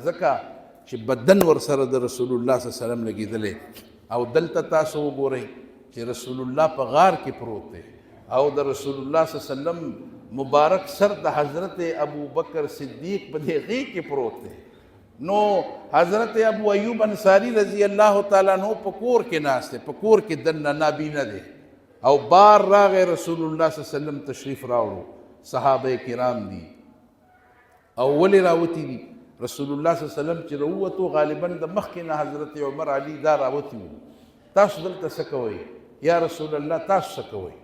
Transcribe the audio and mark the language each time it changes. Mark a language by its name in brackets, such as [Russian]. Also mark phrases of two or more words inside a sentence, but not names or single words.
[Pashto] ځکه چې بدن ورسره د رسول الله [Arabic] صلی الله علیه وسلم [Pashto] لګېدلی او دلته تاسو وګورئ چې رسول الله په غار کې پروت دی او د رسول الله [Arabic] صلی الله علیه وسلم [Pashto] مبارک سر د حضرت ابوبکر صدیق په دې غېږ کې پروت دی نو حضرت ابو ایوب انصاری [Arabic] رضی اللہ تعالیٰ عنہ [Pashto] په کور کې ناست دی، په کور کې دننه نابینا دی او بار راغی رسول الله [Arabic] صلی الله علیه وسلم [Pashto] تشریف راوړو، صحابه کرام دي او ولې راوتی دي؟ رسول الله [Arabic] صلی الله علیه وسلم [Pashto] چې راووتو غالبا د مخکې نه حضرت عمر علي دا راوتی وو، تاسو دلته څه کوئ [Arabic] یا رسول الله [Pashto] تاسو څه کوئ؟